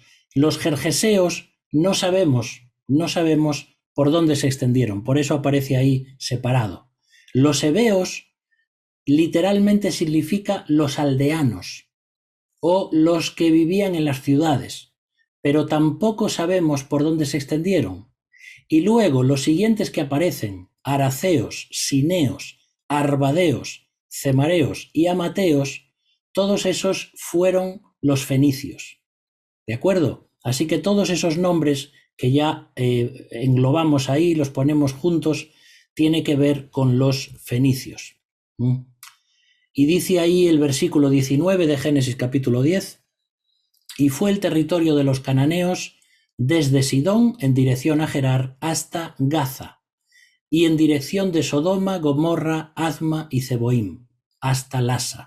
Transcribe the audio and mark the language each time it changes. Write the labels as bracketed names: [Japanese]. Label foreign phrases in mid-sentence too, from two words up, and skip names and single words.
[Spanish] Los gergeseos no sabemos por dónde se extendieron, por eso aparece ahí separado. Los heveos literalmente significa los aldeanos o los que vivían en las ciudades, pero tampoco sabemos por dónde se extendieron. Y luego los siguientes que aparecen, araceos, sineos, arbadeos, cemareos y amateos, todos esos fueron los fenicios. ¿De acuerdo? Así que todos esos nombres que ya englobamos ahí, los ponemos juntos, tiene que ver con los fenicios. Y dice ahí el versículo 19 de Génesis capítulo 10, y fue el territorio de los cananeos desde Sidón en dirección a Gerar hasta Gaza, y en dirección de Sodoma, Gomorra, Azma y Zeboim, hasta Lasa.